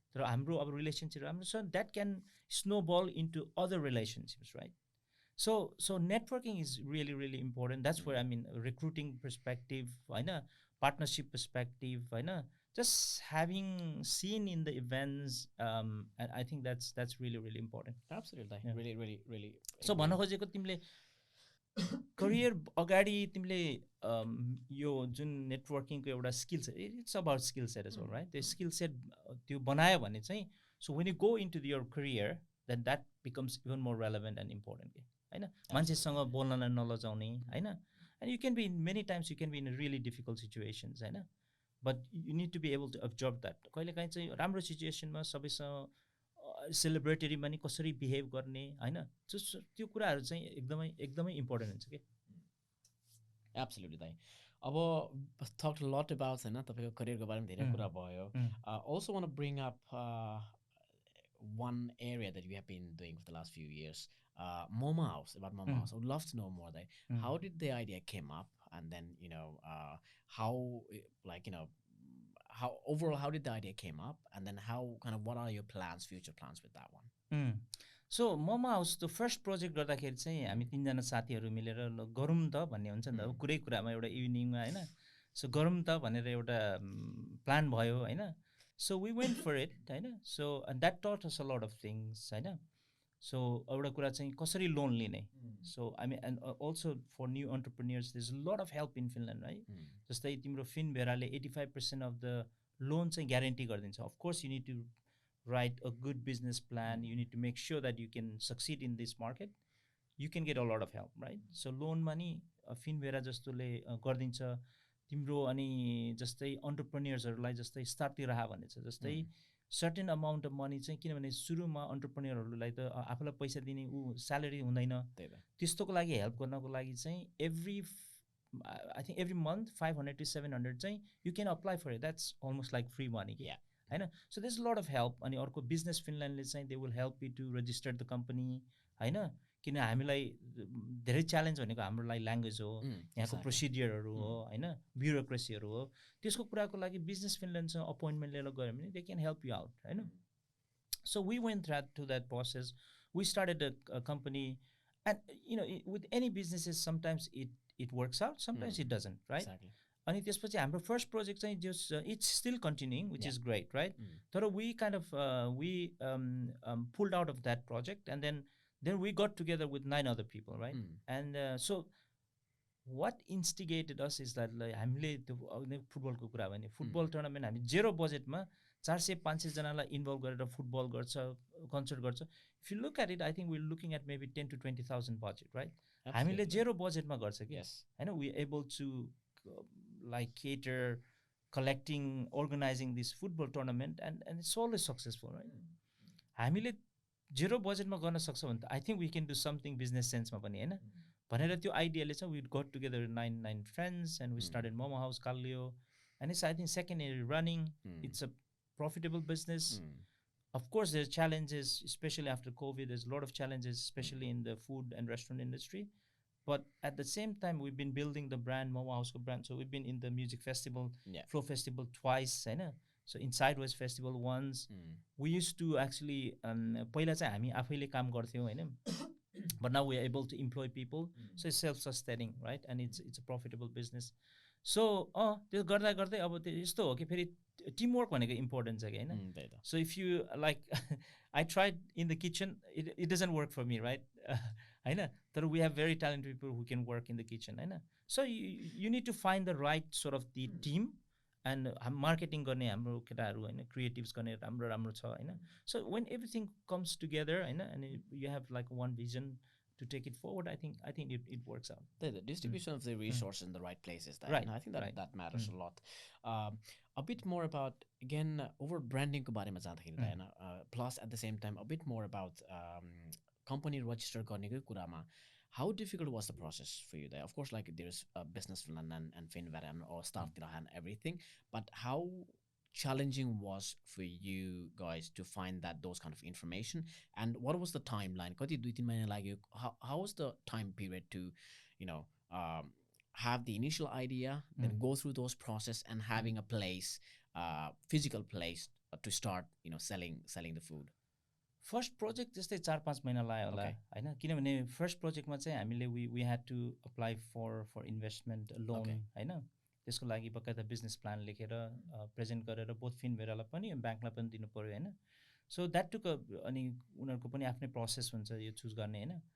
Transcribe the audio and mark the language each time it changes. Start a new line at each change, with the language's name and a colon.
Nepali: तर हाम्रो अब रिलेशनशिप राम्रो छ,
English: that can snowball into other relationships, right? So networking is really, really important. That's where I mean recruiting perspective, partnership perspective, just having seen in the events, and I think that's really, really important. Absolutely. Really.
Nepali: So भन्न खोजेको तिमीले career अगाडि तिमीले यो जुन नेटवर्किङको एउटा skill set,
English: it's about skill set as well right,
Nepali: त्यो skill set त्यो बनायो भने चाहिँ
English: so when you go into your career then that becomes even more relevant and important
Nepali: के होइन, मान्छेसँग बोल्नलाई नलजाउने होइन,
English: And you can be in many times you can be in really difficult situations होइन, but you need to be able to observe that.
Nepali: कहिलेकाहीँ चाहिँ राम्रो सिचुएसनमा सबैसँग सेलिब्रेटरीमा नि कसरी बिहेभ गर्ने होइन, त्यो कुराहरू चाहिँ एकदमै एकदमै इम्पोर्टेन्ट हुन्छ कि।
English: Absolutely दाइ।
Nepali: अब
English: talk lot about
Nepali: होइन तपाईँको करियरको बारेमा धेरै कुरा भयो।
English: Also want bring up one area that we have been doing for the last few years, Momo House, about Momo House. I would love to know more that how did the idea came up, and then how, like, how overall, how did the idea came up, and then how kind of what are your plans, future plans with that one?
Nepali: So momo house त first project गर्दाखेरि चाहिँ हामी 3जना साथीहरू मिलेर गरौँ त भन्ने हुन्छ नि त, कुरै कुरामा एउटा इभिनिङमा होइन, सो गरौँ त भनेर एउटा प्लान भयो होइन,
English: so we went for it
Nepali: होइन,
English: so that taught us a lot of things
Nepali: होइन, सो एउटा कुरा चाहिँ कसरी लोन लिने,
English: so I mean and also for new entrepreneurs there is a lot of help in Finland
Nepali: है, जस्तै तिम्रो फिनभेराले
English: 85% of the loan
Nepali: चाहिँ ग्यारेन्टी गरिदिन्छ।
English: of course you need to write a good business plan, you need to make sure that you can succeed in this market, you can get a lot of help right, so loan money
Nepali: फिनभेरा जस्तोले गरिदिन्छ तिम्रो। अनि जस्तै अन्टरप्रेन्योर्सहरूलाई जस्तै स्टार्टतिर आयो भने चाहिँ जस्तै
English: certain amount of money
Nepali: चाहिँ, किनभने सुरुमा अन्टरप्रेन्योरहरूलाई त आफूलाई पैसा दिने स्यालेरी हुँदैन, त्यस्तोको लागि हेल्प गर्नको लागि चाहिँ
English: I think every month 500 to 700
Nepali: चाहिँ
English: you can apply for it, that's almost like free money
Nepali: कि होइन,
English: So this lot of help.
Nepali: अनि अर्को बिजनेस फिनल्यान्डले चाहिँ
English: they will help you to register the company
Nepali: होइन, किन हामीलाई धेरै च्यालेन्ज भनेको हाम्रो लागि ल्याङ्ग्वेज हो, यहाँको प्रोसिडियरहरू हो होइन, ब्युरोक्रेसीहरू हो, त्यसको कुराको लागि बिजनेस फिनल्यान्डसँग अपोइन्टमेन्ट लिएर गयो भने
English: they can help you out
Nepali: होइन।
English: So we went through that process, we started a company, and with any businesses sometimes it works out, sometimes it doesn't right.
Nepali: अनि त्यसपछि हाम्रो फर्स्ट प्रोजेक्ट चाहिँ
English: just it's still continuing which is great right, तर we kind of we pulled out of that project and then we got together with 9 other people right, and so what instigated us is that like
Nepali: हामीले त्यो फुटबलको कुरा भने football tournament हामी 0 बजेटमा 400-500 जनालाई involve गरेर फुटबल गर्छ, कन्सर्ट गर्छ।
English: if you look at it I think we looking at maybe 10 to 20,000 budget right,
Nepali: हामीले 0 बजेटमा गर्छ कि होइन,
English: We able to like cater, collecting, organizing this football tournament, and it's always successful right।
Nepali: हामीले 0 बजेटमा गर्न सक्छ भने त
English: I think we can do something business सेन्समा
Nepali: पनि होइन भनेर त्यो आइडियाले चाहिँ
English: We got together 9 friends and we started Momo house Kallio, and it's I think second year running, it's a profitable business. Of course there's challenges, especially after COVID, there's a lot of challenges, especially in the food and restaurant industry, but at the same time we've been building the brand, Momo House brand, so we've been in the music festival, Flow Festival twice होइन, so in Sideways Festival once, we used to actually
Nepali: पहिला चाहिँ हामी आफैले काम गर्थ्यौँ होइन,
English: but now we are able to employ people, so it's self-sustaining right, and it's a profitable business. So
Nepali: त्यो गर्दा गर्दै अब त्यो यस्तो हो कि फेरि टिमवर्क भनेको इम्पोर्टेन्ट छ कि होइन,
English: so if you like I tried in the kitchen, it doesn't work for me right होइन, तर we have very talented people who can work in the kitchen होइन, so you need to find the right sort of the team, and
Nepali: marketing गर्ने हाम्रो केटाहरू होइन, क्रिएटिभ्स गर्ने राम्रो छ होइन,
English: So when everything comes together होइन, and you have like one vision to take it forward, I think it works out. The distribution of the resources in the right places, that, right, I think that matters a lot. A bit more about, again, over branding
Nepali: ko barema jadakeri हैन,
English: plus at the same time a bit more about company register
Nepali: गर्ने ko kurama,
English: how difficult was the process for you there? Of course, like there's business and Finvera or staff and everything, but how challenging was for you guys to find those kind of information, and what was the timeline?
Nepali: Kati 2-3 mahina lagyo,
English: how was the time period to have the initial idea, then go through those process and having a place, physical place to start selling the food?
Nepali: First project जस्तै 4-5 महिना लाग्यो होला होइन, किनभने first प्रोजेक्टमा चाहिँ हामीले
English: we had to apply for investment loan
Nepali: होइन, त्यसको लागि बकाइदा बिजनेस प्लान लेखेर प्रेजेन्ट गरेर बोथ फिनभेरालाई पनि ब्याङ्कलाई पनि दिनु पऱ्यो होइन,
English: so that took
Nepali: अनि उनीहरूको पनि आफ्नै प्रोसेस हुन्छ यो चुज गर्ने होइन,